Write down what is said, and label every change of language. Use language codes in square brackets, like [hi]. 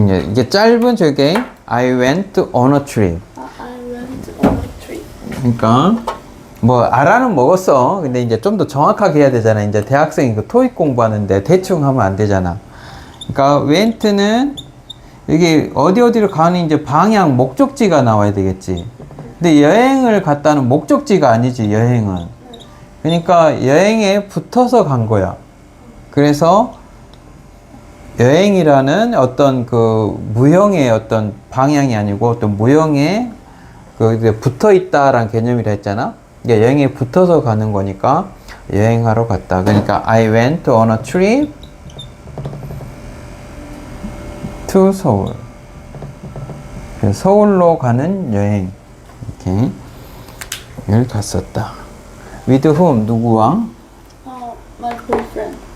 [ko] 이게 짧은 저게 [en] I went on a trip. I went on a trip. [ko] 그러니까 뭐 알아는 먹었어. 근데 이제 좀 더 정확하게 해야 되잖아. 이제 대학생이 그 토익 공부하는데 대충 하면 안 되잖아. 그러니까 went는 이게 어디를 가는 이제 방향 목적지가 나와야 되겠지. 근데 여행을 갔다는 목적지가 아니지 여행은. 그러니까 여행에 붙어서 간 거야. 그래서 여행이라는 어떤 그 무형의 어떤 방향이 아니고 어떤 무형의 그 붙어 있다라는 개념이라 했잖아. 이게 여행에 붙어서 가는 거니까 여행하러 갔다. 그러니까 [en] I went on a trip to Seoul. [ko] 서울로 가는 여행. 이렇게 여기 갔었다. [en] With whom? [ko] 누구와? [en] My boyfriend.